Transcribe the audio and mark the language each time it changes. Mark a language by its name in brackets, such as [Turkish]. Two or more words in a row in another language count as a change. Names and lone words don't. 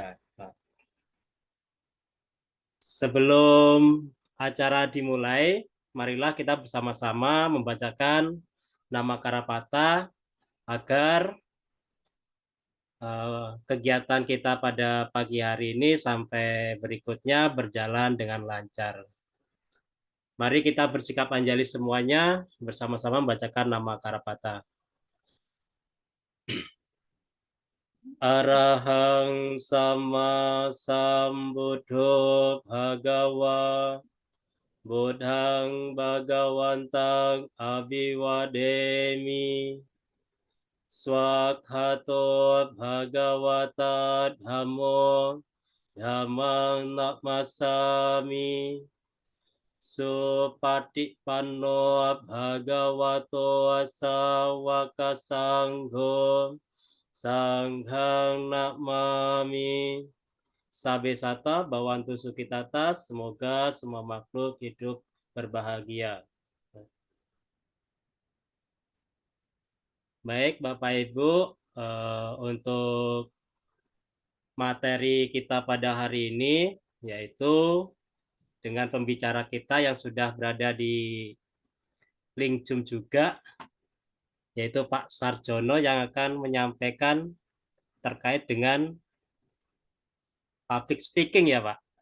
[Indonesian] Nah, sebelum acara dimulai, marilah kita bersama-sama membacakan nama Karapata agar kegiatan kita pada pagi hari ini sampai berikutnya berjalan dengan lancar. Mari kita bersikap anjali semuanya bersama-sama membacakan nama Karapata. [Pali] Arahang sama sambuddho bhagawa Buddhang bhagawantang abhiwademi Swakhato bhagawata dhammo dhammang namasami Supatipanno bhagavato sawaka sangho Sanghang namami Sabe sata bawantu sukitata, [Indonesian] semoga semua makhluk hidup berbahagia. Baik Bapak Ibu, untuk materi kita pada hari ini yaitu dengan pembicara kita yang sudah berada di link Zoom juga, yaitu Pak Sarjono yang akan menyampaikan terkait dengan [English] public speaking [Indonesian] ya Pak.